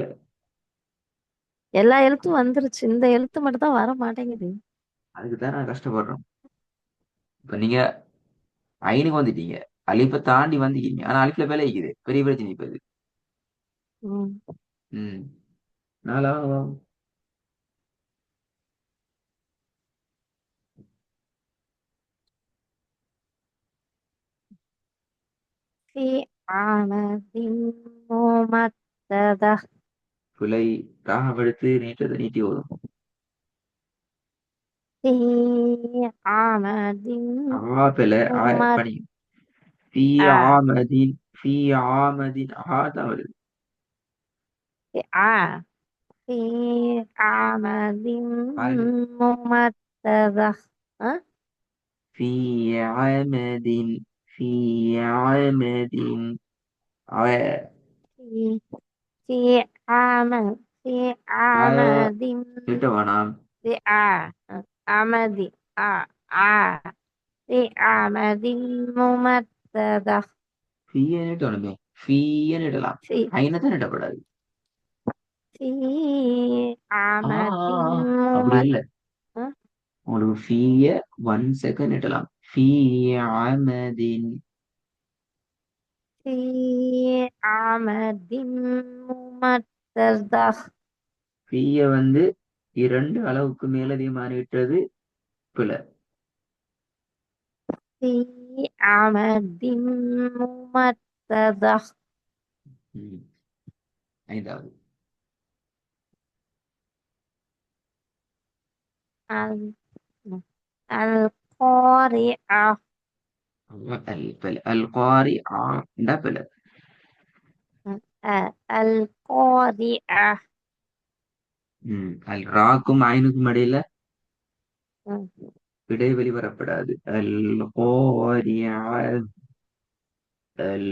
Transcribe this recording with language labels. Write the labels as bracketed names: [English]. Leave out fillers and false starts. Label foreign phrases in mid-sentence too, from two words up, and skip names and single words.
[Tamil] எல்லா எழுத்தும் வந்துருச்சு. இந்த எழுத்து மட்டும் தான் வர மாட்டேங்குது. அதுக்கு தான் நான் கஷ்டப்படுறோம். இப்ப நீங்க ஐனுக்கு வந்துட்டீங்க, அலிப்பை தாண்டி வந்துட்டீங்க, ஆனா அலிப்ல வேலை இருக்குது, பெரிய பிரச்சனை இப்ப இது. ம் ம் நாலாவது [Arabic] في عمد ممددة [Tamil] புலை ராகவெடுத்து நீட்டத்தை நீட்டி ஓதும். [Arabic] في عمد ஆபல ممددة [Tamil] பணி [Arabic] في عمد في عمد [Tamil] தான் வருது. [Arabic] في في عمد [Tamil] ஆயுது. [Arabic] ممددة أه؟ في عمد في عمد آ في في في عمد [Tamil] நீட்ட வேணாம். [Arabic] في عمد في عمد ممددة [Tamil] ஃபீய நீட்டணுமே, ஃபீய நீட்டலாம். [Arabic] في [Tamil] ஐநத்தான் நீட்டப்படாது. [Arabic] في ஆ عمد [Tamil] அப்படி [Arabic] ممددة [Tamil] இல்ல, உங்களுக்கு ஃபீய 1 செகண்ட் நீட்டலாம். [Arabic] في عمد. في عمد ممددة [Tamil] ஃபீய வந்து 2 அளவுக்கு மேலதிகமாக நீட்டது பிழை. [Arabic] في عمد ممددة [Tamil] ம். ஐந்தாவது [Arabic] ال- القارعة [Tamil] பிழை. [Arabic] القارع [Tamil] பிழை. [Arabic] القارعة [Tamil] அல் ராக்கும் ஐனுக்கும் இடையில இடைவெளி வரப்படாது. [Arabic] القارعة ال